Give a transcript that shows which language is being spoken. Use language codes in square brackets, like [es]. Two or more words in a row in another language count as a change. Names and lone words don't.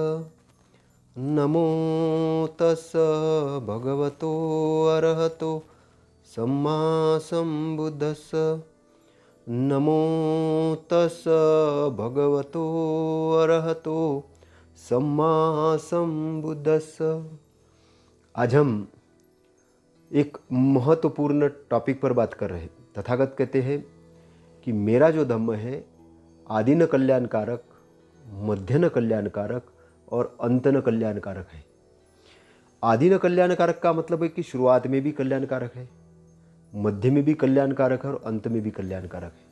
[pi] नमो तस् भगवतो अरहतो सम्मा सम्बुद्धस्स। नमो तस् भगवतो अरहतो सम्मा सम्बुद्धस्स। [hi] आज हम एक महत्वपूर्ण टॉपिक पर बात कर रहे हैं। तथागत कहते हैं कि मेरा जो धम्म है आदि न कल्याणकारक, मध्य न कल्याणकारक और अंत न कल्याणकारक है। आदि न कल्याणकारक का मतलब है कि शुरुआत में भी कल्याणकारक है, मध्य में भी कल्याणकारक है और अंत में भी कल्याणकारक है।